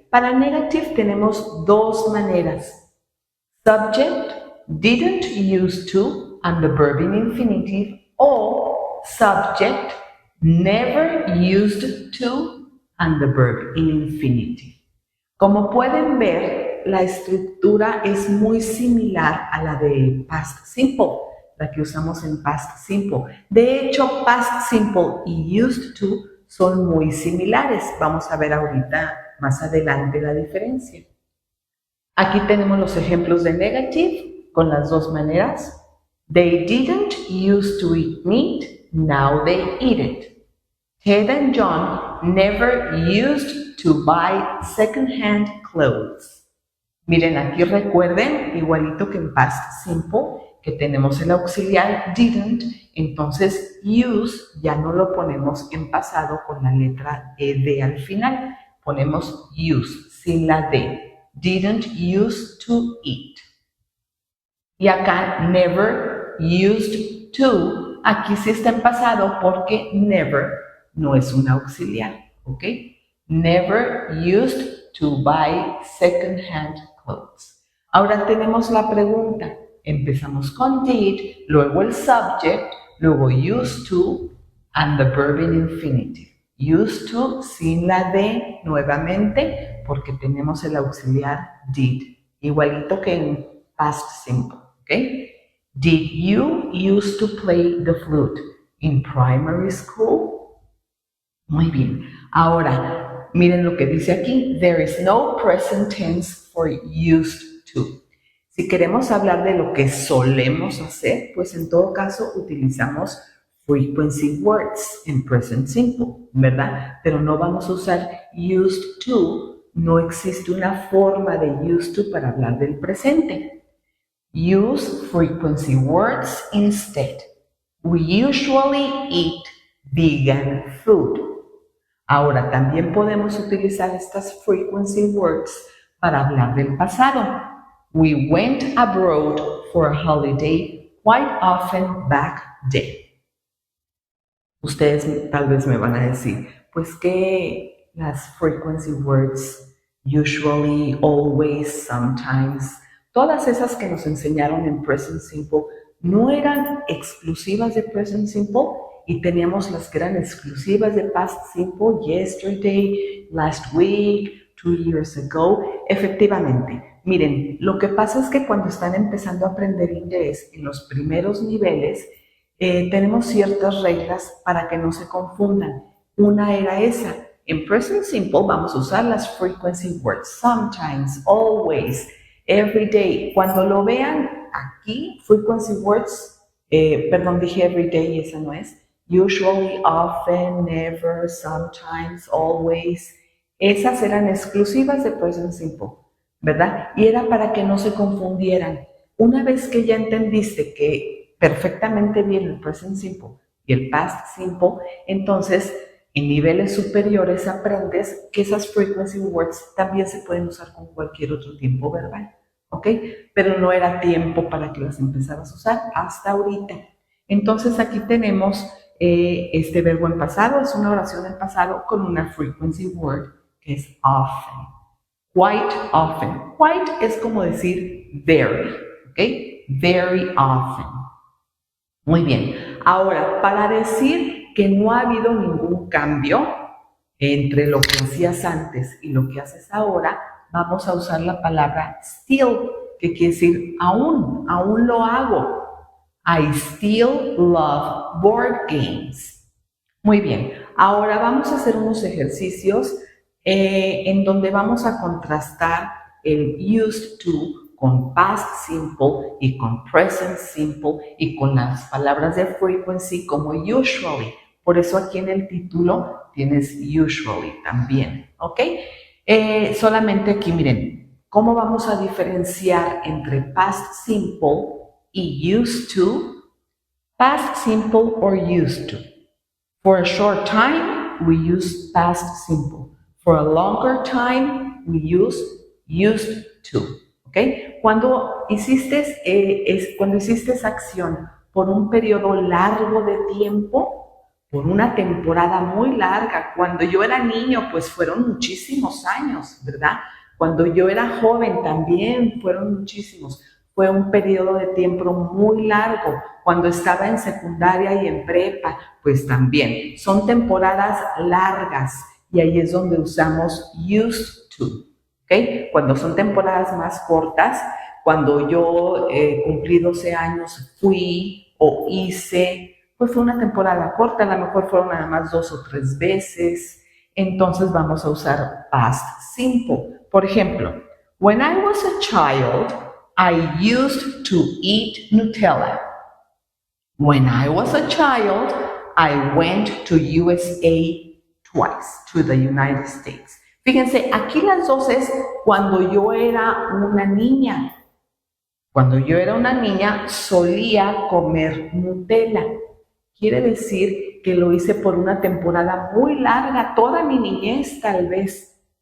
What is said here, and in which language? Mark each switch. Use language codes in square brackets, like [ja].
[es] Para negative tenemos dos maneras. [en] Subject, didn't used to, and the verb in infinitive, or subject, never used to, and the verb in infinitive. [es] Como pueden ver, la estructura es muy similar a la de past simple, la que usamos en past simple. De hecho, past simple y used to son muy similares. Vamos a ver ahorita más adelante la diferencia. Aquí tenemos los ejemplos de negative con las dos maneras. [en] They didn't used to eat meat, now they eat it. Ted and John never used to buy second-hand clothes. [es] Miren, aquí recuerden, igualito que en past simple, que tenemos el auxiliar didn't, entonces use ya no lo ponemos en pasado con la letra ed al final, ponemos use sin la d. [en] Didn't used to eat. [es] Y acá never used to, aquí sí está en pasado porque never no es un auxiliar, ¿ok? [en] Never used to buy second-hand clothes. [es] Ahora tenemos la pregunta. Empezamos con did, luego el subject, luego used to, [en] and the verb in infinitive. [es] Used to sin la D nuevamente porque tenemos el auxiliar did, igualito que en past simple, ¿ok? [en] Did you used to play the flute in primary school? [es] Muy bien. Ahora, miren lo que dice aquí. [en] There is no present tense for used to. [es] Si queremos hablar de lo que solemos hacer, pues en todo caso utilizamos frequency words en present simple, ¿verdad? Pero no vamos a usar used to. No existe una forma de used to para hablar del presente. [en] Use frequency words instead. We usually eat vegan food. [es] Ahora, también podemos utilizar estas frequency words para hablar del pasado. [en] We went abroad for a holiday quite often back then. [es] Ustedes tal vez me van a decir, pues que las frequency words, usually, always, sometimes, todas esas que nos enseñaron en present simple, no eran exclusivas de present simple y teníamos las que eran exclusivas de past simple, yesterday, last week, 2 years ago. Efectivamente, miren, lo que pasa es que cuando están empezando a aprender inglés en los primeros niveles, tenemos ciertas reglas para que no se confundan. Una era esa. En present simple vamos a usar las frequency words. Sometimes, always, every day. Cuando lo vean aquí, frequency words, dije every day y esa no es. [en] Usually, often, never, sometimes, always. [es] Esas eran exclusivas de present simple, ¿verdad? Y era para que no se confundieran. Una vez que ya entendiste que perfectamente bien el present simple y el past simple, entonces en niveles superiores aprendes que esas frequency words también se pueden usar con cualquier otro tiempo verbal, ¿ok? Pero no era tiempo para que las empezaras a usar hasta ahorita. Entonces aquí tenemos este verbo en pasado, es una oración en pasado con una frequency word que es often. Quite often. Quite es como decir very, ¿ok? Very often. Muy bien. Ahora, para decir que no ha habido ningún cambio entre lo que hacías antes y lo que haces ahora, vamos a usar la palabra still, que quiere decir aún lo hago. [en] I still love board games. [es] Muy bien, ahora vamos a hacer unos ejercicios en donde vamos a contrastar el used to con past simple y con present simple y con las palabras de frequency como usually. Por eso aquí en el título tienes usually también, ¿ok? Solamente aquí miren, ¿cómo vamos a diferenciar entre past simple y used to? [en] Past simple or used to. For a short time, we use past simple. For a longer time, we use used to. ¿Ok? [es] Cuando hiciste esa acción por un periodo largo de tiempo, por una temporada muy larga, cuando yo era niño, pues fueron muchísimos años, ¿verdad? Cuando yo era joven también fueron muchísimos. Fue un periodo de tiempo muy largo. Cuando estaba en secundaria y en prepa, pues también. Son temporadas largas y ahí es donde usamos used to. ¿Okay? Cuando son temporadas más cortas, cuando yo cumplí 12 años, fui o hice, pues fue una temporada corta, a lo mejor fueron nada más 2 o 3 veces. Entonces vamos a usar past simple. [en] Por ejemplo, when I was a child, I used to eat Nutella. When I was a child, I went to USA twice, to the United States. [es] Fíjense, aquí las dos es cuando yo era una niña. Cuando yo era una niña solía comer Nutella. Quiere decir que lo hice por una temporada muy larga, toda mi niñez tal vez.